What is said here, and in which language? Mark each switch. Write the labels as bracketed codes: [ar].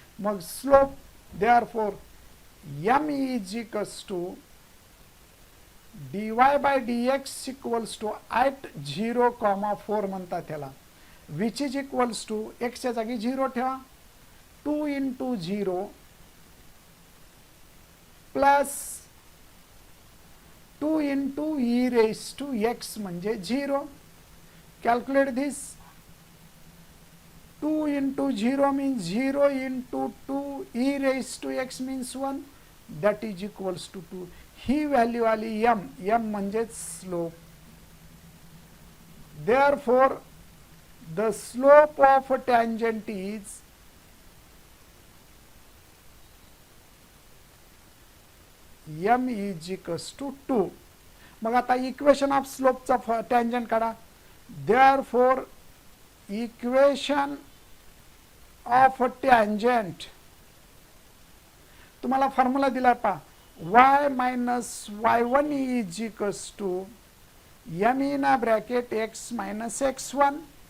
[en] मग slope therefore m is equals to dy by dx equals to at 0,4 म्हणतात त्याला, which is equals to [mr] एक्सच्या जागी 0 ठेवा, [en] 2 into 0 plus 2 into e raise to x म्हणजे 0. Calculate this. 2 into 0 means 0 into 2 e raised to x means 1, that is equals to 2. [mr] He value आली m. m म्हणजेच slope. [en] Therefore the slope of a tangent is m is equals to 2. [mr] मग आता equation of स्लोपचा tangent काढा. [en] Therefore equation of tangent [mr] तुम्हाला formula दिला पहा. [en] y minus y1 is equals to m in a bracket x minus x1.